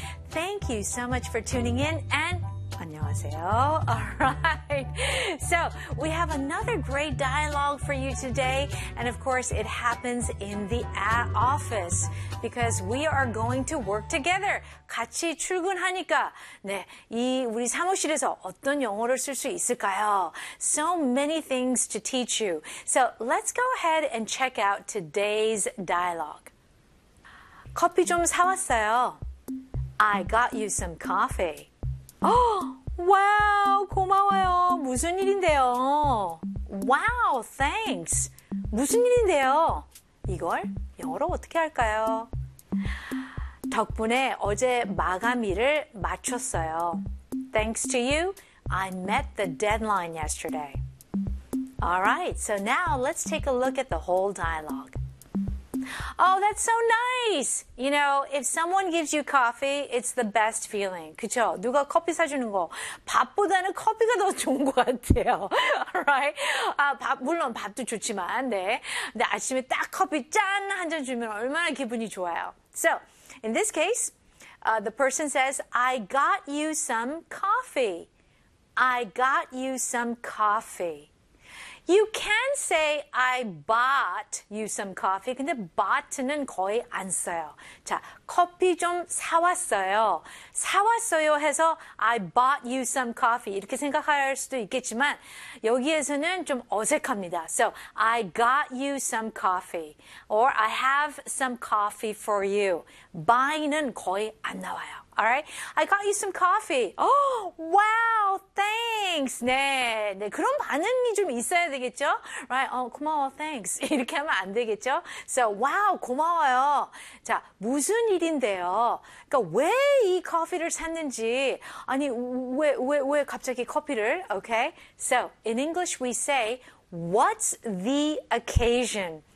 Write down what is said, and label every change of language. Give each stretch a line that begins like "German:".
English: Thank you so much for tuning in, and
Korean: 안녕하세요.
English: All right. So, we have another great dialogue for you today, and of course, it happens in the office because we are going to work together.
Korean: 같이 출근하니까 네, 이 우리 사무실에서 어떤 영어를 쓸 수 있을까요?
English: So many things to teach you. So, let's go ahead and check out today's dialogue.
Korean: 커피 좀 사 왔어요.
English: I got you some coffee.
Korean: Oh, wow, 고마워요. 무슨 일인데요?
English: Wow, thanks.
Korean: 무슨 일인데요? 이걸 영어로 어떻게 할까요? 덕분에 어제 마감일을 마쳤어요.
English: Thanks to you, I met the deadline yesterday. Alright, so now let's take a look at the whole dialogue. Oh, that's so nice. You know, if someone gives you coffee, it's the best feeling.
Korean: 그쵸? 누가 커피 사주는 거 밥보다는 커피가 더 좋은 것 같아요.
English: Right?
Korean: 아, 밥 물론 밥도 좋지만, 네. 근데 아침에 딱 커피 짠 한 잔 주면 얼마나 기분이 좋아요.
English: So, in this case, the person says, I got you some coffee. I got you some coffee. You can say, I bought you some coffee.
Korean: 근데 bought는 거의 안 써요. 자, 커피 좀 사왔어요. 사왔어요 해서
English: I bought you some coffee
Korean: 이렇게 생각할 수도 있겠지만 여기에서는 좀 어색합니다.
English: So, I got you some coffee. Or I have some coffee for you.
Korean: Buy는 거의 안 나와요.
English: Alright, I got you some coffee. Oh, wow, thanks.
Korean: 네, 네 그런 반응이 좀 있어야 되겠죠? Right, oh, 고마워, thanks. 이렇게 하면 안 되겠죠? So, wow, 고마워요. 자, 무슨 일인데요? 그러니까 왜 이 커피를 샀는지, 아니, 왜 갑자기 커피를, okay?
English: So, in English we say, what's the occasion?